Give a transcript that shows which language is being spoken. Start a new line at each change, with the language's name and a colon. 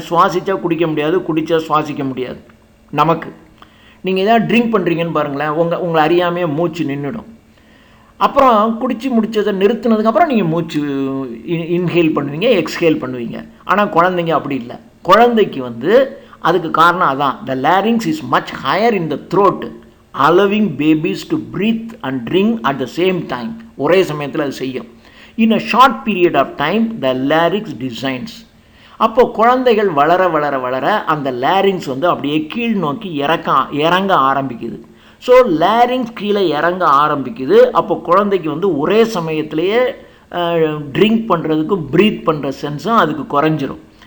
Tamil: சுவாசித்தா குடிக்க முடியாது, குடித்தா சுவாசிக்க முடியாது. நமக்கு நீங்கள் ஏதாவது ட்ரிங்க் பண்ணுறீங்கன்னு பாருங்களேன், உங்களை அறியாமையே மூச்சு நின்றுடும். அப்புறம் குடித்து முடித்ததை நிறுத்தினதுக்கப்புறம் நீங்கள் மூச்சு இன்ஹேல் பண்ணுவீங்க, எக்ஸ்ஹேல் பண்ணுவீங்க. ஆனால் குழந்தைங்க அப்படி இல்லை. குழந்தைக்கு வந்து அதுக்கு காரணம் அதான்.
English: The larynx is much higher in the throat, allowing babies to breathe and drink at the same time.
Tamil: ஒரே சமயத்தில் அது செய்யும்.
English: In a short period of time, the larynx descends.
Tamil: அப்போ குழந்தைகள் வளர வளர வளர அந்த லேரிங்ஸ் வந்து அப்படியே கீழ் நோக்கி இறங்க ஆரம்பிக்குது. ஸோ லேரிங்ஸ் கீழே இறங்க ஆரம்பிக்குது. அப்போ குழந்தைக்கு வந்து ஒரே சமயத்திலேயே ட்ரிங்க் பண்ணுறதுக்கும் ப்ரீத் பண்ணுற சென்ஸும் அதுக்கு குறைஞ்சிரும்.